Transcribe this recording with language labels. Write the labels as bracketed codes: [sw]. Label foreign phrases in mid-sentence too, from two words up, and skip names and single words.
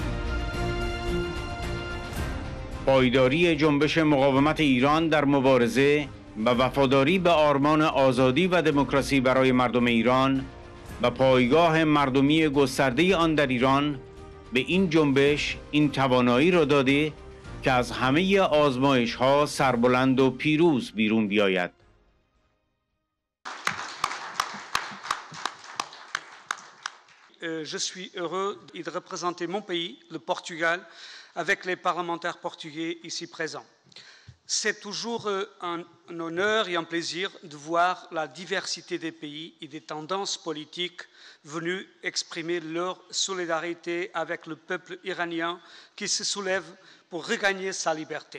[fa] پایداری جنبش مقاومت ایران در مبارزه و وفاداری به آرمان آزادی و دموکراسی برای مردم ایران و پایگاه مردمی گسترده آن در ایران به این جنبش این توانایی را داده که از همه آزمایش‌ها سربلند و پیروز بیرون بیاید. [fr] Je suis heureux de représenter mon pays, le Portugal, avec les parlementaires portugais ici présents. C'est toujours un honneur et un plaisir de voir la diversité des pays et des tendances politiques venus exprimer leur solidarité avec le peuple iranien qui se soulève pour regagner sa liberté.